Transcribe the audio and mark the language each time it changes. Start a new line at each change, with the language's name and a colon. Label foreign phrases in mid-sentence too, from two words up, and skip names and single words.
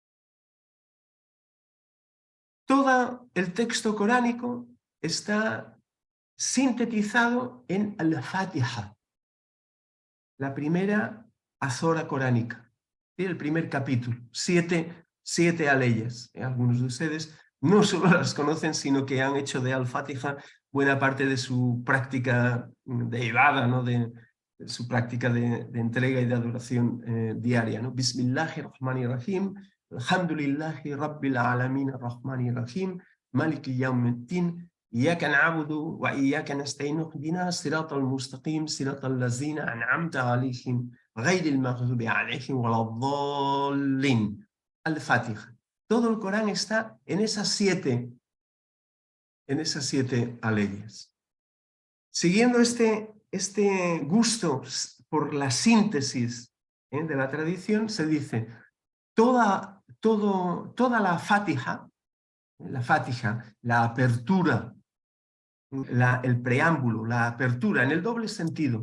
Spanish: Todo el texto coránico está sintetizado en Al-Fatiha, la primera azora coránica, ¿sí? El primer capítulo, siete aleyas. Algunos de ustedes no solo las conocen, sino que han hecho de Al-Fatiha buena parte de su práctica de ibada, ¿no? de su práctica de entrega y de adoración diaria, ¿no?
Arabic: بسم الله الرحمن الرحيم، الحمد لله رب العالمين الرحمن الرحيم، مالك يوم الدين, إياك نعبد وإياك نستعين اهدنا الصراط المستقيم صراط الذين أنعمت عليهم غير المغضوب عليهم ولا الضالين.
Spanish: Al-Fatiha. Todo el Corán está en esas siete aleyas. Siguiendo este gusto por la síntesis de la tradición, se dice, toda la Fatiha, la apertura, el preámbulo, la apertura, en el doble sentido.